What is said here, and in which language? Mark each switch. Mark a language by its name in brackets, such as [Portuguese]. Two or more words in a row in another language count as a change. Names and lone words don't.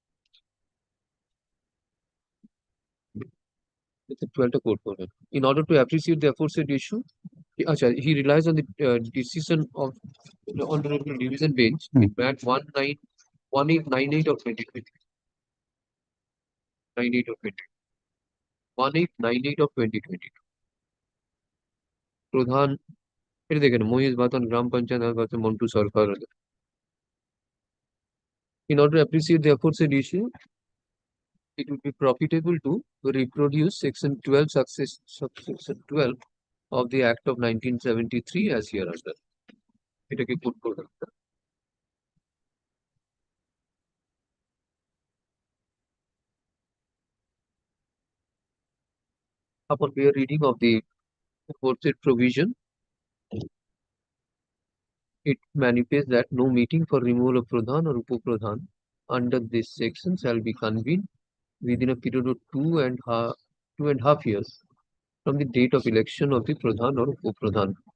[English] In order to appreciate the aforesaid issue, he relies on the decision of the Honorable Division Bench, Mat 1898 of 2020. 1898 of 2020. Pradhan, [Hindi] फिर देखें मोहित बातन ग्राम पंचायत बातन मंटू सरकार. [English] In order to appreciate the aforesaid issue, it would be profitable to reproduce section 12 subsection 12 of the Act of 1973 as hereunder. [Bangla] এটাকে put করবেন. [English] Upon bare reading of the aforesaid provision, it manifests that no meeting for removal of Pradhan or Upo-Pradhan under this section shall be convened within a period of 2.5 years from the date of election of the Pradhan or Upo-Pradhan.